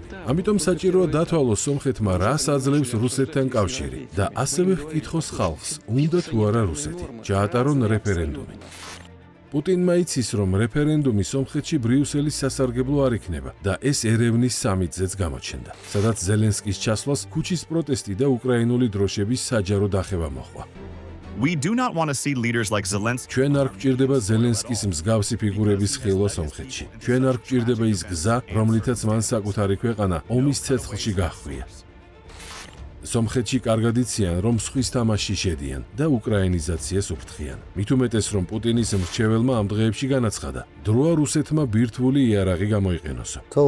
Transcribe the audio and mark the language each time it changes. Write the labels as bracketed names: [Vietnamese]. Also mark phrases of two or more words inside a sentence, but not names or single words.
[Georgian] ამიტომ საჭიროა დათვალოს სომხეთმა რას აძლევს რუსეთთან კავშირი და ასევე ჰკითხოს ხალხს, უნდა თუ არა რუსეთი, ჩაატარონ რეფერენდუმი. პუტინმა იცის, რომ რეფერენდუმი სომხეთში ბრიუსელის სასარგებლო არ იქნება და ეს ერევნის სამიტზეც გამოჩნდა, სადაც ზელენსკის ჩასვლას ქუჩის პროტესტი და უკრაინული დროშების საჯარო დახევა მოჰყვა. [English] We do not want to see leaders like Zelensky. [Georgian] ჩვენ არ გვჭირდება ზელენსკის მსგავსი ფიგურების ხილვა სომხეთში. ჩვენ არ გვჭირდება ის გზა, რომლითაც მან საკუთარი ქვეყანა ომის ცეცხლში გაჰხვია. სომხეთში კარგად იციან, რომ სხვის თამაში შედიან და უკრაინიზაციას უფრთხიან. მით უმეტეს, რომ პუტინის მრჩეველმა ამ დღეებში განაცხადა, დროა რუსეთმა ბირთვული იარაღი გამოიყენოსო.